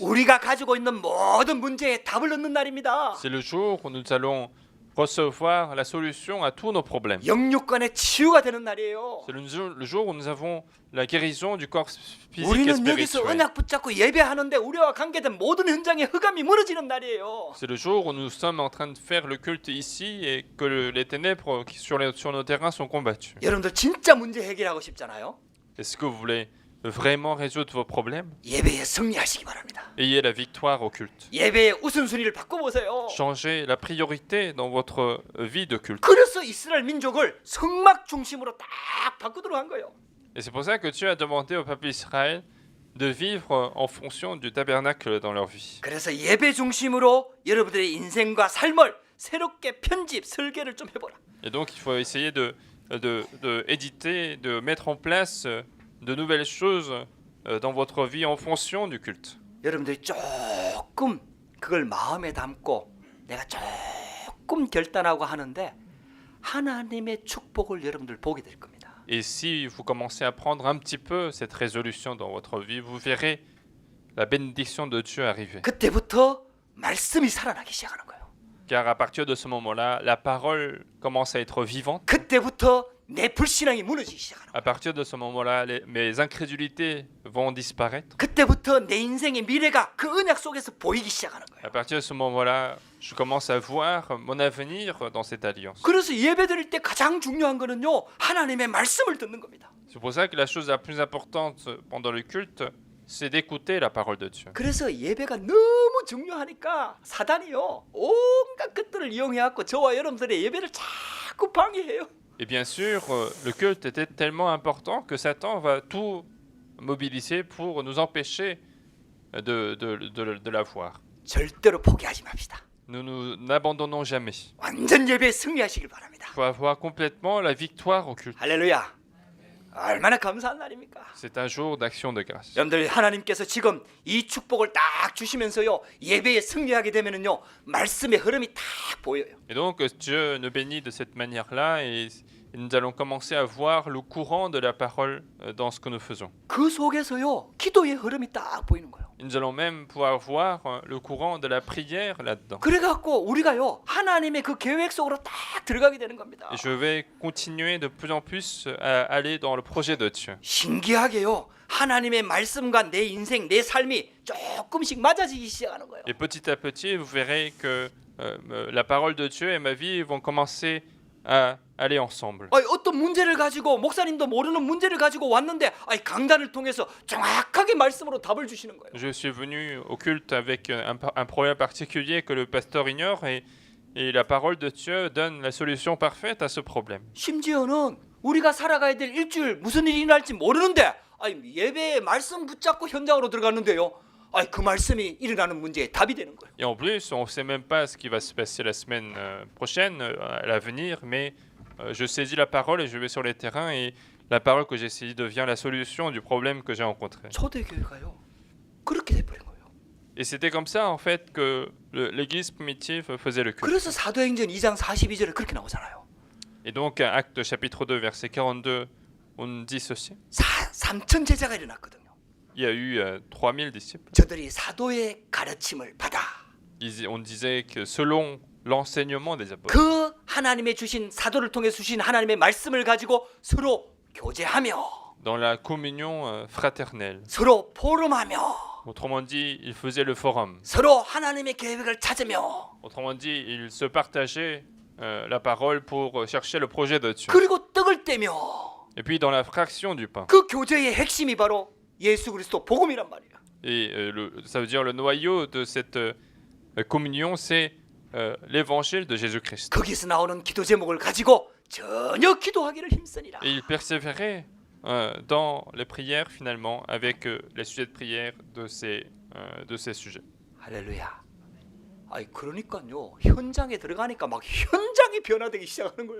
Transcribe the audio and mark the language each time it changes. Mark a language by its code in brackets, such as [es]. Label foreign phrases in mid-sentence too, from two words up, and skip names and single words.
[ko] 우리가 가지고 있는 모든 문제에 답을 얻는 날입니다. [fr] C'est le jour où nous allons recevoir la solution à tous nos problèmes. [ko] 영육간의 치유가 되는 날이에요. [fr] C'est le jour où nous avons la guérison du corps physique et [ko] 우리는 여기서 [fr] spirituel. [ko] 언약 붙잡고 예배하는데 우리와 관계된 모든 현장의 흑암이 무너지는 날이에요. [fr] C'est le jour où nous sommes en train de faire le culte ici et que les ténèbres sur nos terrains sont combattues. [ko] 여러분들 진짜 문제 해결하고 싶잖아요. [fr] Est-ce que vous voulez vraiment résoudre vos problèmes? [ko] 예배에 승리하시기 바랍니다. [fr] Ayez la victoire au culte. [ko] 예배의 우선순위를 바꿔보세요. [fr] Changez la priorité dans votre vie de culte. [ko] 그래서 이스라엘 민족을 성막 중심으로 딱 바꾸도록 한 거예요. [fr] Et c'est pour ça que Dieu a demandé au peuple d'Israël de vivre en fonction du tabernacle dans leur vie. [ko] 그래서 예배 중심으로 여러분들의 인생과 삶을 새롭게 편집, 설계를 좀 해보라. [fr] Et donc il faut essayer de éditer, de mettre en place de nouvelles choses dans votre vie en fonction du culte. [ko] 여러분들이 조금 그걸 마음에 담고 내가 조금 결단하고 하는데 하나님의 축복을 여러분들 보게 될 겁니다. [fr] Et si vous commencez à prendre un petit peu cette résolution dans votre vie, vous verrez la bénédiction de Dieu arriver. [ko] 그때부터 말씀이 살아나기 시작하는 거예요. [fr] Car à partir de ce moment-là, la parole commence à être vivante. [ko] 그때부터 내 불신앙이 무너지기 시작하는 거예요. [fr] À partir de ce moment-là, mes incrédulités vont disparaître. [ko] 그때부터 내 인생의 미래가 그 언약 속에서 보이기 시작하는 거예요. [fr] À partir de ce moment-là, je commence à voir mon avenir dans cette alliance. [ko] 그래서 예배드릴 때 가장 중요한 거는요, 하나님의 말씀을 듣는 겁니다. [fr] C'est pour ça que la chose la plus importante pendant le culte, c'est d'écouter la parole de Dieu. [ko] 그래서 예배가 너무 중요하니까 사단이요, 온갖 것들을 이용해갖고 저와 여러분들의 예배를 자꾸 방해해요. [fr] Et bien sûr, le culte était tellement important que Satan va tout mobiliser pour nous empêcher de la voir. [ko] 절대로 포기하지 맙시다. [fr] Nous n'abandonnons jamais. [ko] 완전 예배에 승리하시길 바랍니다. [fr] Il faut avoir complètement la victoire au culte. [ko] 할렐루야. 얼마나 감사한 날입니까? [fr] C'est un jour d'action de grâce. [ko] 여러분들, 하나님께서 지금 이 축복을 딱 주시면서요, 예배에 승리하게 되면은요, 말씀의 흐름이 딱 보여요. [fr] Et donc Dieu nous bénit de cette manière-là et nous allons commencer à voir le courant de la parole dans ce que nous faisons. [ko] 그 속에서요, 기도의 흐름이 딱 보이는 거예요. [fr] Et nous allons même pouvoir voir le courant de la prière là-dedans. [ko] 그래갖고 우리가요, 하나님의 그 계획 속으로 딱 들어가게 되는 겁니다. [fr] Et je vais continuer de plus en plus à aller dans le projet de Dieu. [ko] 신기하게요, 하나님의 말씀과 내 인생, 내 삶이 조금씩 맞아지기 시작하는 거예요. [fr] Et petit à petit, vous verrez que la parole de Dieu et ma vie vont commencer à aller ensemble. [ko] 어떤 문제를 가지고, 목사님도 모르는 문제를 가지고 왔는데 강단을 통해서 정확하게 말씀으로 답을 주시는 거예요. [fr] Je suis venu au culte avec un problème particulier que le pasteur ignore et la parole de Dieu donne la solution parfaite à ce problème. [ko] 심지어는 우리가 살아가야 될 일주일 무슨 일이 일어날지 모르는데 예배에 말씀 붙잡고 현장으로 들어갔는데요, 그 말씀이 일어나는 문제에 답이 되는 거예요. [fr] Et en plus, on ne sait même pas ce qui va se passer la semaine prochaine, à l'avenir, mais je saisis la parole et je vais sur les terrains et la parole que j'ai saisie devient la solution du problème que j'ai rencontré. [ko] 초대교회가요, 그렇게 돼버린 거예요. [fr] Et c'était comme ça en fait que l'église primitive faisait le culte. [ko] 그래서 사도행전 2장 42절에 그렇게 나오잖아요. [fr] Et donc, Acte chapitre 2, verset 42, on dit ceci. [ko] 3천 제자가 일어났거든요. [fr] Il y a eu 3000 disciples. [ko] 저들이 사도의 가르침을 받아 [fr] On disait que selon l'enseignement des apôtres, [ko] 그 하나님의 주신, 사도를 통해 주신 하나님의 말씀을 가지고 서로 교제하며 [fr] dans la communion fraternelle. [ko] 서로 포럼하며 [fr] Autrement dit, ils faisaient le forum. [ko] 서로 하나님의 계획을 찾으며 [fr] Autrement dit, ils se partageaient la parole pour chercher le projet de Dieu. [ko] 그리고 떡을 떼며, [fr] Et puis dans la fraction du pain. [ko] 그 교제의 핵심이 바로 예수 그리스도 복음이란 말이에요. [fr] Et ça veut dire le noyau de cette communion, c'est l'évangile de Jésus-Christ. [ko] 거기서 나오는 기도 제목을 가지고 전혀 기도하기를 힘쓰니라. [fr] Et ils persévéraient dans les prières finalement avec les sujets de prière de ces sujets. [ko] 할렐루야. 그러니까요, 현장에 들어가니까 막 현장이 변화되기 시작하는 거예요.